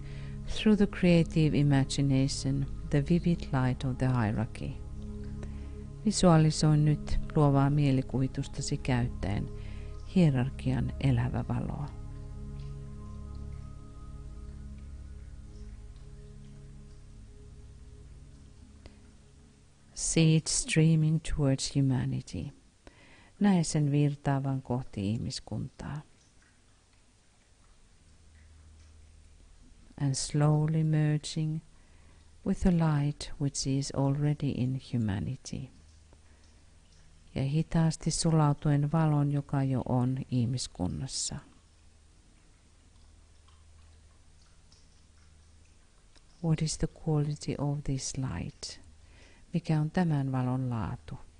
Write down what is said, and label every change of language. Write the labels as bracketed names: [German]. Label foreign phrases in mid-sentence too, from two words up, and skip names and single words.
[English] through the creative imagination the vivid light of the hierarchy. [Finnish] Visualisoi nyt luovaa mielikuvitustasi käyttäen hierarkian elävä valoa. [English] See it streaming towards humanity. [Finnish] Näe sen virtaavan kohti ihmiskuntaa. [English] And slowly merging with the light which is already in humanity. [Finnish] Ja hitaasti sulautuen valon, joka jo on ihmiskunnassa. [English] What is the quality of this light? [Finnish] Mikä on tämän valon laatu?